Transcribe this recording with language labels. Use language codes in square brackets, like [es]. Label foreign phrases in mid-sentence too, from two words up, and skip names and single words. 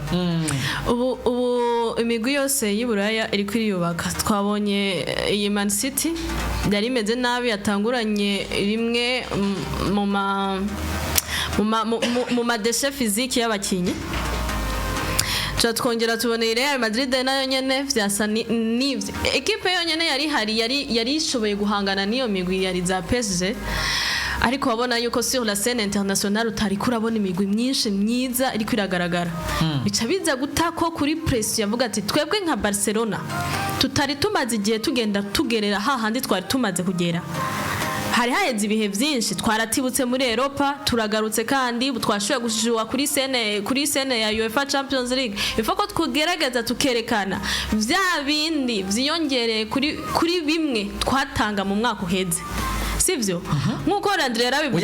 [rn] ubu imigwi yose y'Iburaya iri kwiriyubaka twabonye iyi Man City yari imeze nabi yatanguranye rimwe mu madeshe physique y'abakinyi twongera tuboneye Real Madrid nayo nyene vyasa n'ivyo equipe yonyene yari ishoboye guhangana niyo migwi yari za PSG ariko wabona yuko [fr] sur la scène internationale [rn] utari kurabona imigwi myinshi myiza iri kwiragaragara bica biza gutako kuri press yavuga ati twebwe nka Barcelona tutari tumaze igihe tugenda tugerera hahandi twari tumaze kugera hari haheze ibihe byinshi twaratibutse muri Europa turagarutse kandi twashoboye gushijwa kuri scene ya UEFA Champions League ifoko tkugerageza tukerekana vya bindi vyiyongereye kuri bimwe twatanga mu mwaka uheze sivyo nkuko Andre yarabivuze